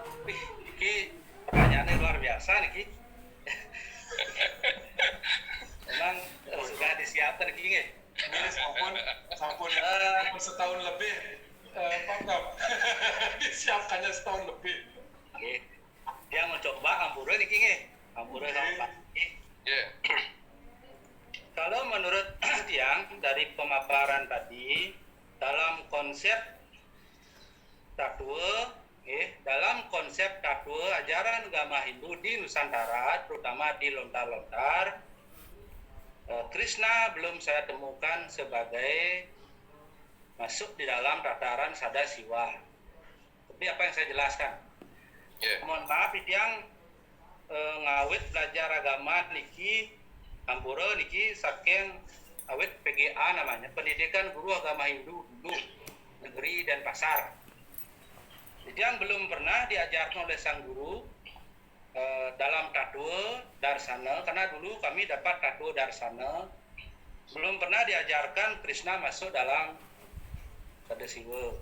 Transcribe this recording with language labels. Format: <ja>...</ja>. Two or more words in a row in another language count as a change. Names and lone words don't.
<id>Iki pertanyaannya luar biasa niki. Memang sudah disiapkan niki. Ini sampun setahun lebih, Pak Kap. Disiapkannya setahun lebih. Oke. Dia mau coba</id> <ban>hampura niki nggih.</ban> <id>Hampura sama Pak. Ya. Kalau menurut Tiang dari pemaparan tadi, dalam konsep tatwa ajaran agama Hindu di Nusantara, terutama di lontar-lontar, Krishna belum saya temukan sebagai masuk di dalam tataran Sadasiwa. Seperti apa yang saya jelaskan. Yeah. Mohon maaf,</id> <ban>Tiang ngawit</ban> <id>belajar agama</id> <ban>niki hampura niki saking awit</ban> <id>PGA namanya, Pendidikan Guru Agama Hindu dulu, negeri dan pasar. Yang belum pernah diajarkan oleh sang guru dalam tatwa darsana, karena dulu kami dapat tatwa darsana, belum pernah diajarkan Krishna masuk dalam Sadasiwa.</id>